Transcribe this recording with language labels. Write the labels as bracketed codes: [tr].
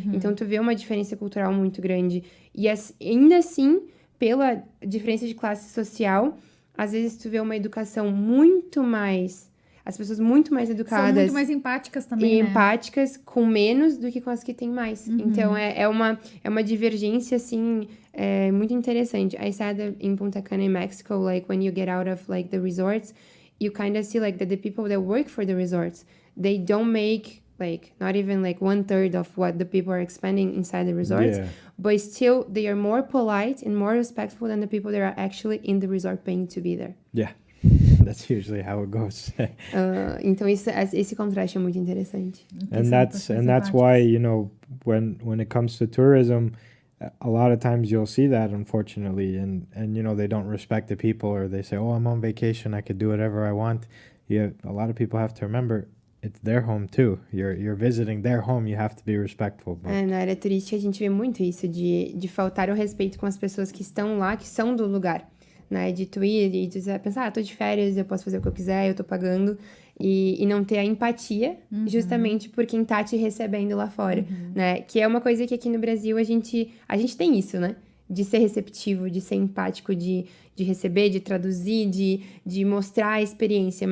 [pt] Então, tu vê uma diferença cultural muito grande. E ainda assim, pela diferença de classe social, às vezes tu vê uma educação muito mais... As pessoas muito mais educadas. São muito mais empáticas também, e né? empáticas com menos do que com as que têm mais. Então, é uma divergência, assim, muito interessante. [en] I said in Punta Cana, in Mexico, like, when you get out of, like, the resorts, you kind of see, like, that the people that work for the resorts, they don't make, like, not even, like, 1/3 of what the people are expending inside the resorts. Yeah. But still, they are more polite and more respectful than the people that are actually in the resort paying to be there. Yeah, that's usually how it goes. [pt] Então, esse contraste é muito interessante. [en] And that's why, when it comes to tourism, a lot of times you'll see that, unfortunately, and they don't respect the people, or they say, oh, I'm on vacation, I could do whatever I want. A lot of people have to remember, it's their home too. You're visiting their home, you have to be respectful. But [pt] Na área turística a gente vê muito isso, de faltar o respeito com as pessoas que estão lá, que são do lugar, né? De tu ir e dizer, pensar, tô de férias, eu posso fazer o que eu quiser, eu tô pagando. E não ter a empatia justamente por quem tá te recebendo lá fora, né? Que é uma coisa que aqui no Brasil a gente tem isso, né? De ser receptivo, de ser empático, de receber, de traduzir, de mostrar a experiência.